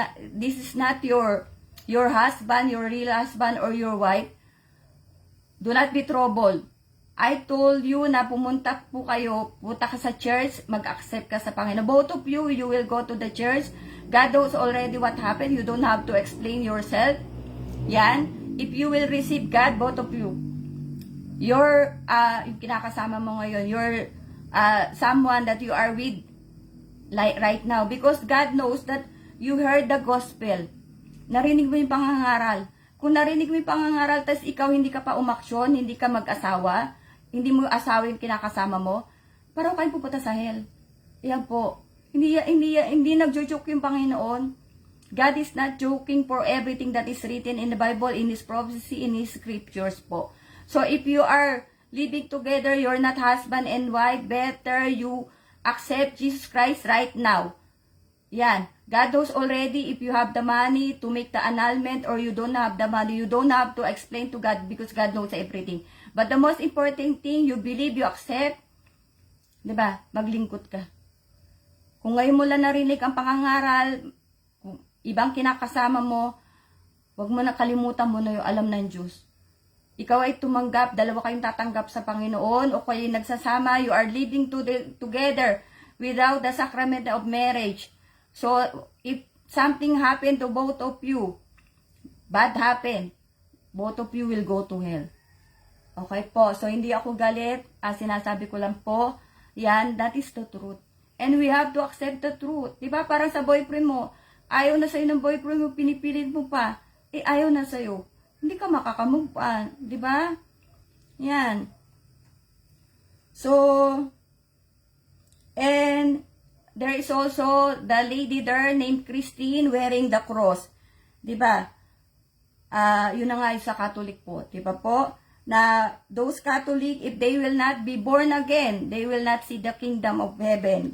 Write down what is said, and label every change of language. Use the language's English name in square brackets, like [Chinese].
[English] This is not your husband, your real husband, or your wife. Do not be troubled. I told you [Filipino] na pumunta ka sa church, mag-accept ka sa Panginoon. [English] Both of you, you will go to the church. God knows already what happened. You don't have to explain yourself. Yan. If you will receive God, both of you, [Filipino] yung kinakasama mo ngayon, [English] your someone that you are with like right now, because God knows that you heard the gospel. [Filipino] Narinig mo yung pangangaral. Kung narinig mo yung pangangaral, tas ikaw hindi ka pa umaksyon, hindi ka mag-asawa, hindi mo asawa yung kinakasama mo, para kayo pupunta sa hell. Yan po. Hindi nagjo-joke yung Panginoon. [English] God is not joking for everything that is written in the Bible, in His prophecy, in His scriptures po. So if you are living together, you're not husband and wife, better you accept Jesus Christ right now. Yan. God knows already if you have the money to make the annulment or you don't have the money. You don't have to explain to God because God knows everything. But the most important thing, you believe, you accept. [Filipino] Diba? Maglingkod ka. Kung ngayon mo lang narinig ang pangangaral, kung ibang kinakasama mo, wag mo na kalimutan mo na yung alam ng Diyos. Ikaw ay tumanggap, dalawa kayong tatanggap sa Panginoon, o kayo nagsasama, [English] you are living together without the sacrament of marriage. So, if something happened to both of you, bad happen, both of you will go to hell. [Filipino] Okay po, so hindi ako galit, sinasabi ko lang po, yan, [English] that is the truth. And we have to accept the truth. [Filipino] Diba, parang sa boyfriend mo, ayaw na sa'yo ng boyfriend mo, pinipilit mo pa, ayaw na sa'yo. Hindi ka makakamove on, di ba? Yan. [English] So, and there is also the lady there named Christine wearing the cross. Di ba? [Filipino] Yun na nga yung sa Catholic po. Di ba po? [English] Na those Catholic, if they will not be born again, they will not see the kingdom of heaven.